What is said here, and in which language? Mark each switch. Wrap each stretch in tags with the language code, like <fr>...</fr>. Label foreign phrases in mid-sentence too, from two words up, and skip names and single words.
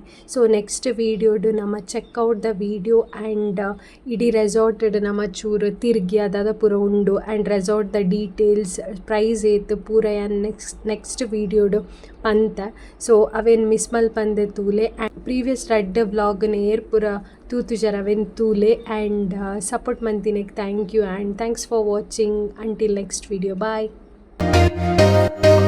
<tcy>ಸೊ ನೆಕ್ಸ್ಟ್ ವೀಡಿಯೋಡು ನಮ್ಮ ಚೆಕ್ಔಟ್ ದ ವೀಡಿಯೋ ಆ್ಯಂಡ್ ಇಡೀ ರೆಸಾರ್ಟಡ್ ನಮ್ಮ ಚೂರು ತಿರ್ಗಿ ಅದಾದ ಪೂರ ಉಂಡು ಆ್ಯಂಡ್ ರೆಸಾರ್ಟ್ ದ ಡೀಟೇಲ್ಸ್ ಪ್ರೈಸ್ ಏತ್ ಪೂರ ಯಾನ್ ನೆಕ್ಸ್ಟ್ ವೀಡಿಯೋಡು ಪಂತ ಸೊ ಅವೇನು ಮಿಸ್ ಮಲ್ಪಂದೆ ತೂಲೆ ಆ್ಯಂಡ್ ಪ್ರೀವಿಯಸ್ ರೆಡ್ ವ್ಲಾಗ್ನ ಏರ್ ಪೂರ ತೂತು ಜರವೆನ್ ತೂಲೆ ಆ್ಯಂಡ್ ಸಪೋರ್ಟ್ ಮಂತಿನೆಗ್</tcy> <en>thank you and thanks for watching until next video bye</en>